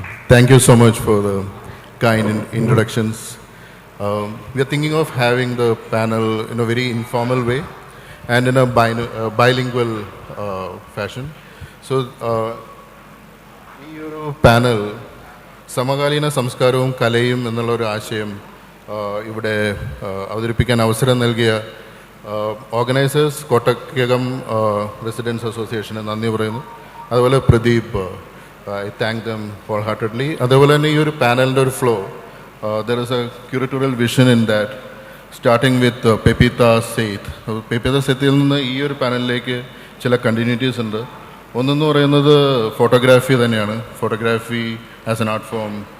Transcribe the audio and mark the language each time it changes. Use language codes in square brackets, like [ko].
[en] Thank you so much for the kind introductions. We are thinking of having the panel in a very informal way and in a bilingual fashion. [ml] So, ഈ ഒരു panel സമകാലീന സംസ്കാരവും കലയും എന്നുള്ള ഒരു ആശയം ഇവിടെ അവതരിപ്പിക്കാൻ അവസരം നൽകിയ ഓർഗനൈസേഴ്സ് കോട്ടക്കകം റെസിഡൻസ് അസോസിയേഷന് നന്ദി പറയുന്നു. അതുപോലെ [en] Pradeep, I thank them wholeheartedly. [ml] അതേപോലെ തന്നെ ഈ ഒരു പാനലിൻ്റെ ഒരു flow, [en] there is a curatorial vision in that, starting with [ml] പെപ്പിത്ത സെയ്ത്ത്. പെപ്പിത്ത സെയ്ത്തിൽ നിന്ന് ഈ ഒരു പാനലിലേക്ക് ചില കണ്ടിന്യൂറ്റീസ് ഉണ്ട്. ഒന്നെന്ന് പറയുന്നത് ഫോട്ടോഗ്രാഫി തന്നെയാണ്, photography [en] As an art form.